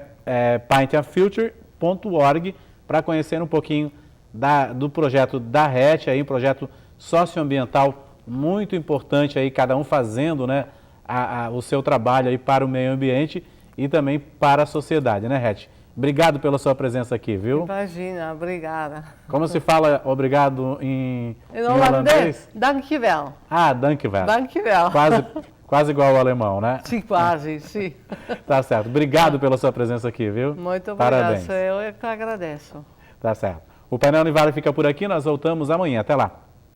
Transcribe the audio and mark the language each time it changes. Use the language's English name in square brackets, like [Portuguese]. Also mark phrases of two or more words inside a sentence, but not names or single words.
[Portuguese] paintandfuture.org, para conhecer um pouquinho do projeto da Rete, aí um projeto socioambiental muito importante aí, cada um fazendo, né, o seu trabalho aí para o meio ambiente e também para a sociedade, né, Rete? Obrigado pela sua presença aqui, viu? Imagina, obrigada. Como se fala obrigado em holandês? Dankjewel. Ah, dankjewel. Dankjewel. Quase igual ao alemão, né? Sim, quase, sim. Tá certo. Obrigado pela sua presença aqui, viu? Muito obrigado. Parabéns. Eu é que agradeço. Tá certo. O painel Univale fica por aqui, nós voltamos amanhã. Até lá.